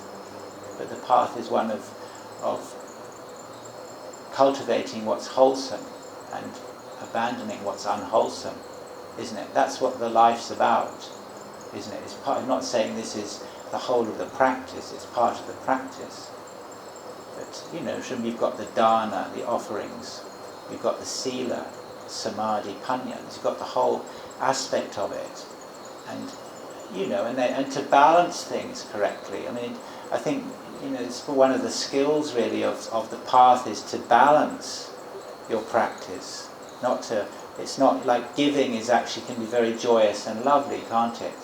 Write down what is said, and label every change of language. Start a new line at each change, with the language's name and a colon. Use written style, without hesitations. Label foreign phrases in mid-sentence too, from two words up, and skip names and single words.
English: But the path is one of cultivating what's wholesome and abandoning what's unwholesome, isn't it? That's what the life's about, isn't it? I'm not saying this is the whole of the practice. It's part of the practice. But you've got the dana, the offerings. You've got the
Pali: sila, samadhi, panya.
English: You've got the whole aspect of it, and to balance things correctly. I mean, I think it's one of the skills really of the path is to balance your practice. It's not like giving can be very joyous and lovely, can't it?